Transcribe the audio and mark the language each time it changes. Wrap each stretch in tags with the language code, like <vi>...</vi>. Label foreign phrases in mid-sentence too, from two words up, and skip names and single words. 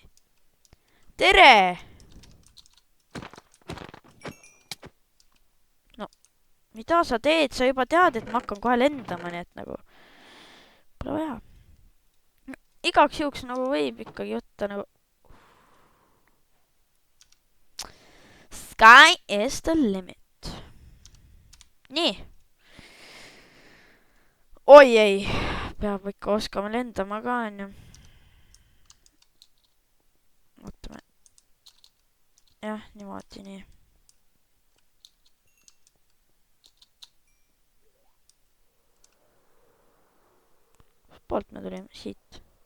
<et>Tere! Mida sa teed? Sa juba tead, et ma hakkan kohe lendama, nii et nagu... Pole vaja. Igaks juhuks nagu võib ikkagi võtta nagu...</et> <en>Sky is the limit.</en> <et>Nii. Oi ei. Peab ikka oskama lendama ka, on ju. Ootame. Jah, niimoodi nii. Poolt me tulime siit.</et>